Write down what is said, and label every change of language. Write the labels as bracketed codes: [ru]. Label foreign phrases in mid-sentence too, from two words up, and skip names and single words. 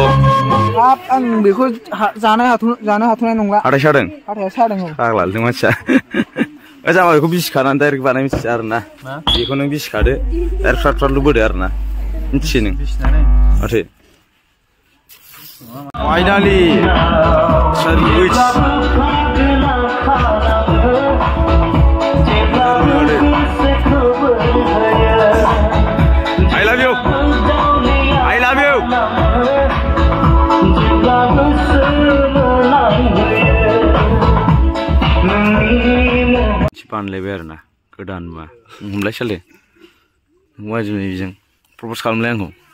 [brx] आं बेखौ जानो हाथ'नाय नंला। हाथाय सादों? हाथाया सादों। फाग्लालै मानसिया। जाबा बेखौ बिसिखानानै डाइरेक्ट बानाय मिथिया आरोना। बेखौ नों बिसिखादो डाइरेक्ट फ्राथ बोदो आरोना, मिथियो नों माथो। [en] फाइनालि I love you. [brx] बानलायबाय आरोना गोदान मा हमलाय साले वाजिबजों प्रप'ज खालामलाय आंखौ।